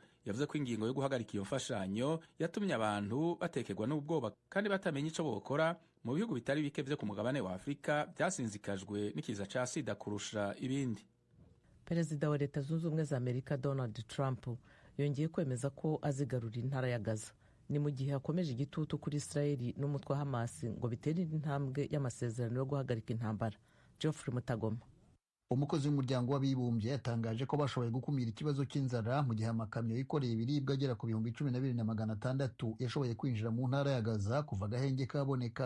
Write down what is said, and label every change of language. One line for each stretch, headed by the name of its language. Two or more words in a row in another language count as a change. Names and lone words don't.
Rundi: Yavuze ko ingingo yo guhagarika iyo mfashanyo yatumye abantu batekerwa n'ubwoba kandi batamenya ico bokora mu bihugu bitari bike vyo ku mugabane wa Afurika byasinzikajwe n'ikiza ca sida kurusha ibindi.
Kinyarwanda: Perezida wa Leta Zunze Ubumwe za Amerika Donald Trump yongeye kwemeza ko azigarurira intara ya Gaza. Ni mu gihe yakomeje igitutu kuri Israeli n'umutwe wa Hamas ngo bitere indi ntambwe y'amasezerano yo guhagarika intambara. Geoffrey Mutagoma, umukozi w'umuryango w'abibumbye yatangaje ko bashoboye gukumira ikibazo cy'inzara mu gihe amakamyo yikoreye ibiribwa agera ku 12,600 yashoboye kwinjira mu ntara ya Gaza kuva agahenge kaboneka.